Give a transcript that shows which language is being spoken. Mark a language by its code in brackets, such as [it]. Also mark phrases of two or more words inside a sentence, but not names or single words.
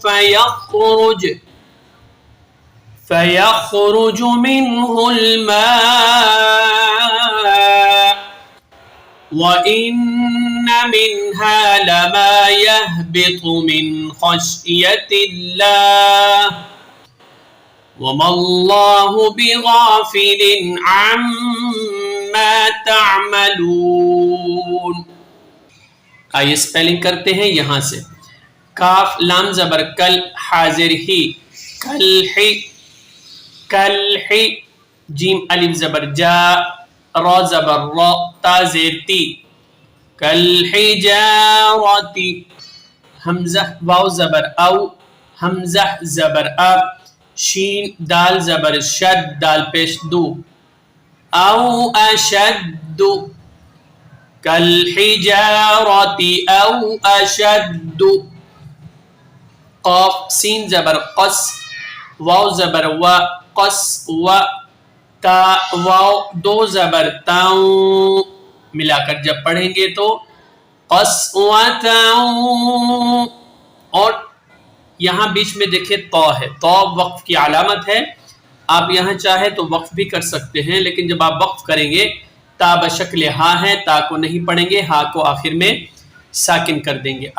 [ar] فيخرج منه الماء وإن منها لما يهبط من خشية الله وما الله بغافل عما تعملون۔ [ur] آئیے سپیلنگ کرتے ہیں یہاں سے، کاف لام زبر کل حاضر ہی، کل ہی، کل ہی، جیم الف زبر جا، را زبر را، تا زیر تی، کل حجارتی، حمزہ واو زبر او، حمزہ زبر اب، شین دال زبر شد، دال پیش دو، [ar] او اشد، کالحجارتی او اشد، [ur] قاف سین زبر قص، واو زبر و، قص و، تا واو دو زبر تاؤں، ملا کر جب پڑھیں گے تو قصوتاؤں، اور یہاں بیچ میں دیکھیں تو ہے، تو وقف کی علامت ہے، آپ یہاں چاہے تو وقف بھی کر سکتے ہیں، لیکن جب آپ وقف کریں گے تا بشکل ہا ہے، تا کو نہیں پڑھیں گے، ہا کو آخر میں ساکن کر دیں گے۔